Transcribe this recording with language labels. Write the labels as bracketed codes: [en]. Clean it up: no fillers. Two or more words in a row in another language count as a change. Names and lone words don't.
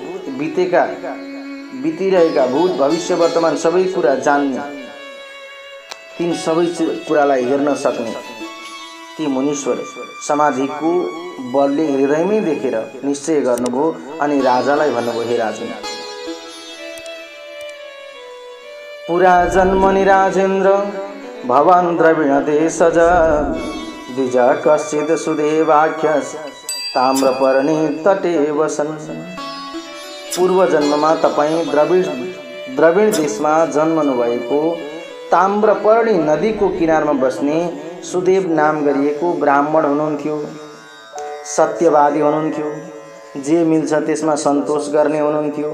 [ne] बितिरहेका भूत भविष्य वर्तमान सबै कुरा जान्ने, तीन सबै कुरालाई हेर्न सक्ने ती मुनीश्वर समाधिको बलले हृदयमै देखेर निश्चय गर्नुभयो अनि राजालाई भन्नुभयो, [sa] हे राजन, पुरा जन्मनि राजेन्द्र भवान् द्रविण देशज, द्विज कश्चित् सुदेवाख्यस् ताम्रपर्णी तटे वसन। [ne] पूर्व जन्ममा तपाईँ द्रविण देशमा जन्मनु भएको ताम्रपर्णी नदीको किनारमा बस्ने सुदेव नाम गरिएको ब्राह्मण हुनुहुन्थ्यो। सत्यवादी हुनुहुन्थ्यो, जे मिल्छ त्यसमा सन्तोष गर्ने हुनुहुन्थ्यो।